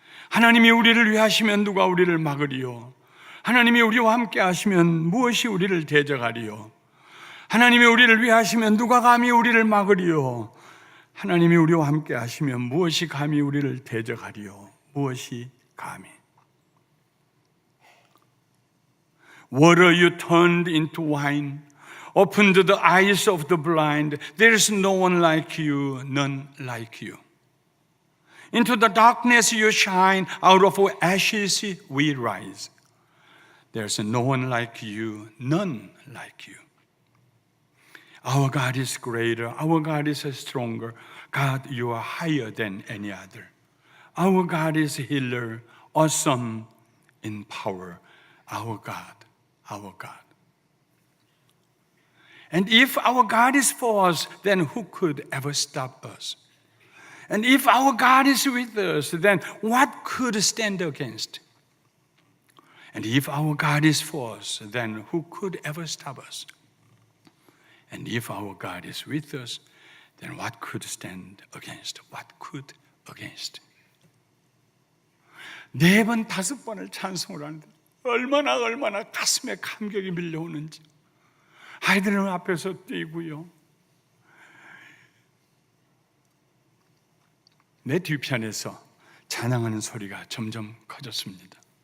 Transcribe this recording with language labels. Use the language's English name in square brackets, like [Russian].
[Korean] 하나님이 우리를 위하시면 누가 우리를 막으리요? 하나님이 우리와 함께 하시면 무엇이 우리를 대적하리요? 하나님이 우리를 위하시면 누가 감히 우리를 막으리요? 하나님이 우리와 함께 하시면 무엇이 감히 우리를 대적하리요? 무엇이 감히? [English] Water you turned into wine, opened the eyes of the blind. There is no one like you, none like you. Into the darkness you shine, out of ashes we rise. There's no one like you, none like you. Our God is greater, our God is stronger. God, you are higher than any other. Our God is healer, awesome in power. Our God, our God. And if our God is for us, then who could ever stop us? And if our God is with us, then what could stand against? And if our God is for us, then who could ever stop us? And if our God is with us, then what could stand against? What could against? [Korean] 4번, 5번을 찬송을 하는데 얼마나 가슴에 감격이 밀려오는지. 아이들은 앞에서 뛰고요. 내 뒤편에서 찬양하는 소리가 점점 커졌습니다.